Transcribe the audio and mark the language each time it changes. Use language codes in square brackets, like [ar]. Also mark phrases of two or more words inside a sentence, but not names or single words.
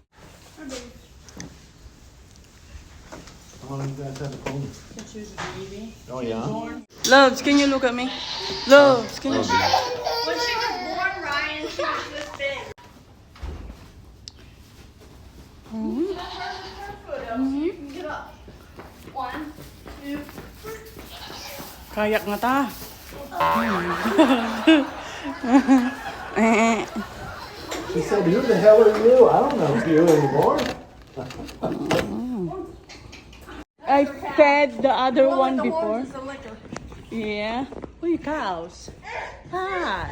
[en] How long you guys had the pony? you? She was a baby. Oh yeah? Loves, can you look at me? Loves, can you? When she was born, Ryan, she was this big. Mhm. Her foot up so you can get up. 1, 2, 3. Kayak nga ta. She said, who the hell are you? I don't know you anymore. I fed the other one before. Yeah. Oh, cows. Hi.